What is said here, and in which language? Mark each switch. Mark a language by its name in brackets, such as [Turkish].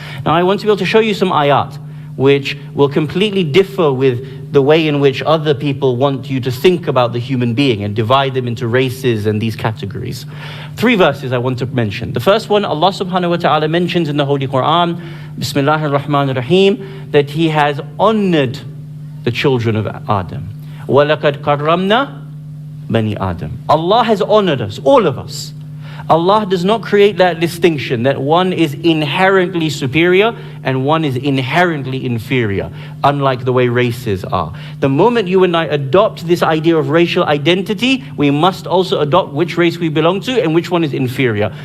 [English] Now, I want to be able to show you some ayat which will completely differ with the way in which other people want you to think about the human being and divide them into races and these categories. 3 verses I want to mention. The first one, Allah subhanahu wa ta'ala mentions in the Holy Quran, Bismillahir Rahmanir Rahim, that He has honored the children of Adam. [Arabic] وَلَقَدْ كَرَّمْنَا بَنِي Adam. [English] Allah has honored us, all of us. Allah does not create that distinction that one is inherently superior and one is inherently inferior, unlike the way races are. The moment you and I adopt this idea of racial identity, we must also adopt which race we belong to and which one is inferior.